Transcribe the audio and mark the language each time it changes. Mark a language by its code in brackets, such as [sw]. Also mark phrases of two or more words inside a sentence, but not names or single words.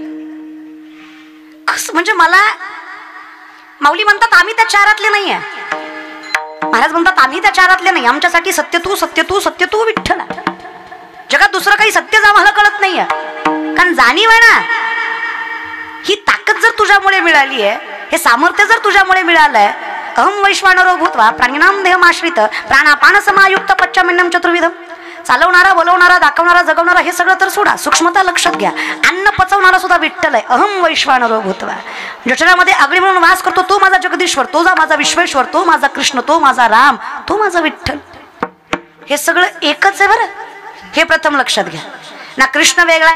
[mr] कसं म्हणजे मला माऊली म्हणतात आम्ही त्या 4 नाहीये. महाराज म्हणतात आम्ही त्या 4 नाही. आमच्यासाठी सत्य तू सत्य तू सत्य तू विठ्ठल. जगात दुसरं काही सत्यच आम्हाला कळत नाहीये. कारण जाणीव आहे ना, ही ताकद जर तुझ्यामुळे मिळाली आहे, हे सामर्थ्य जर तुझ्यामुळे मिळालंय. [sa] अहम वैश्वानरो भूत्वा प्राणिनाम देहमाश्रित प्राणापान समायुक्त पच्चमिन्नम चतुर्विधम. [mr] चालवणारा, बोलवणारा, दाखवणारा, जगवणारा हे सगळं तर सोडा, सूक्ष्मता लक्षात घ्या. अन्न पचवणारा सुद्धा विठ्ठल आहे. [sa] अहम वैश्वानरो भूत्वा. [mr] जठरामध्ये आगळी म्हणून वास करतो तो माझा जगदीश्वर, तो माझा विश्वेश्वर, तो माझा कृष्ण, तो माझा राम, तो माझा विठ्ठल. हे सगळं एकच आहे बरं. हे प्रथम लक्षात घ्या ना. कृष्ण वेगळा